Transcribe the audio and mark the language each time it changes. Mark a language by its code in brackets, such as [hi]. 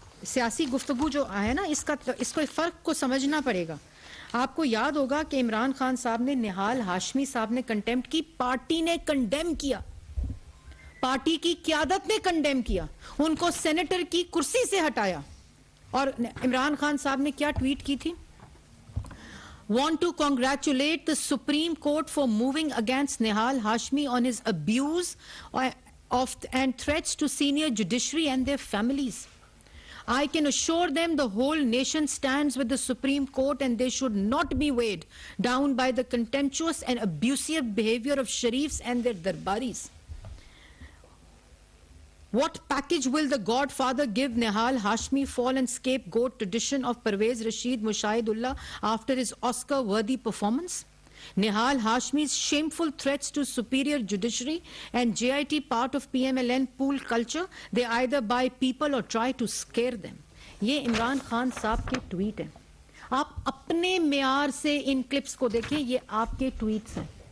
[ur] سیاسی گفتگو جو ہے نا اس کو فرق کو سمجھنا پڑے گا. آپ کو یاد ہوگا کہ عمران خان صاحب نے نہال ہاشمی صاحب نے کنڈیمٹ کی, پارٹی نے کنڈیم کیا, پارٹی کی قیادت نے کنڈیم کیا, ان کو سینیٹر کی کرسی سے ہٹایا. اور عمران خان صاحب نے کیا ٹویٹ کی تھی؟ [en] Want to congratulate the Supreme Court for moving against Nehal Hashmi on his abuse and threats to senior judiciary and their families. I can assure them the whole nation stands with the Supreme Court and they should not be weighed down by the contemptuous and abusive behavior of Sharifs and their darbaris. What package will the Godfather give Nehal Hashmi fallen scapegoat tradition of Pervez Rashid Mushahidullah after his Oscar-worthy performance? Nehal Hashmi's shameful threats to superior judiciary and JIT part of PMLN pool culture, they either buy people or try to scare them. [ur] یہ عمران خان صاحب کے tweet ہیں. آپ اپنے معیار سے ان clips کو دیکھیں, یہ آپ کے ٹویٹس ہیں.